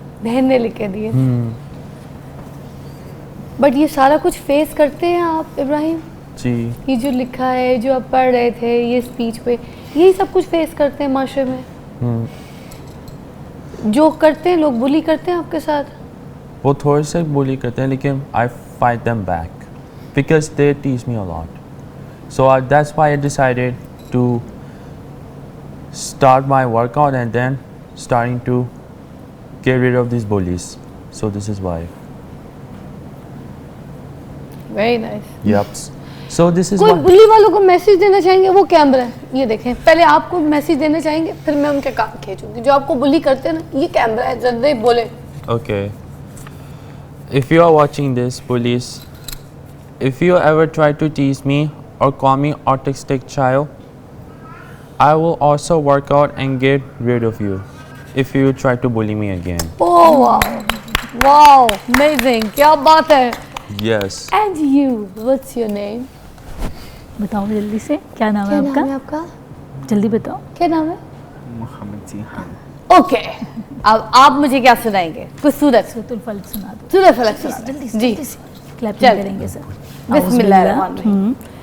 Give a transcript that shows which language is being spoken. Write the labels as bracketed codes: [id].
[hi] बहन ने लिख के दिए। बट ये सारा कुछ फेस करते हैं आप इब्राहिम? जी। ये जो लिखा है, जो आप पढ़ रहे थे ये स्पीच पे, यही सब कुछ फेस करते हैं माशरे में? जो करते हैं लोग, बुली करते हैं आपके साथ? वो थोड़े से बुली करते हैं लेकिन [en] I fight them back because they teach me a lot. So that's why I decided to start my workout and then starting to get rid of these bullies. So this is why. Very nice. Yep. So this is [hi] कोई [en] why. [hi] बुली वालों को message देना चाहेंगे? वो camera है, ये देखें। पहले आपको मैसेज देना चाहेंगे, फिर मैं उनके काम खींचूंगी। जो आपको बुली करते हैं ना, ये कैमरा है, जल्दी बोले। [en] Okay. If you are watching this, bullies, if you ever try to tease me or call me autistic child, I will also work out and get rid of you if you try to bully me again. Oh wow, wow, amazing, [hi] क्या बात है। [en] Yes. And you, what's your name? [hi] बताओ जल्दी से, क्या नाम है आपका? आपका? जल्दी बताओ। क्या नाम है? मोहम्मद जी। ओके, अब आप मुझे क्या सुनाएंगे? कुछ सूरत? सूरतुल फल्क सुना दो। सूरत फलक सुना दो। जल्दी से, जी, जल्दी से। क्लैपिंग चल। करेंगे सर। [ar] बिस्मिल्लाहिर्रहमानिर्रहीम।